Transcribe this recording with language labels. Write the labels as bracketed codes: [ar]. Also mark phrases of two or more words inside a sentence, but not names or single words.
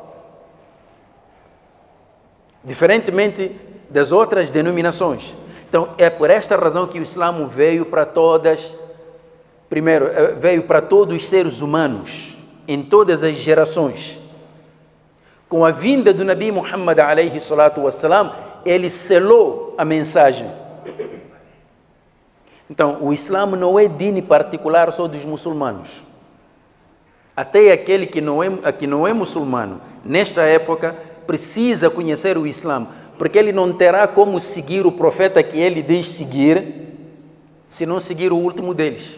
[pt] Diferentemente das outras denominações. Então, é por esta razão que o Islã veio para todas, primeiro, veio para todos os seres humanos, em todas as gerações. Com a vinda do Nabi Muhammad [ar] عليه الصلاة والسلام, [pt] ele selou a mensagem. Então, o Islã não é dini particular só dos muçulmanos. Até aquele que não é muçulmano, nesta época, precisa conhecer o Islã, porque ele não terá como seguir o profeta que ele diz seguir, se não seguir o último deles.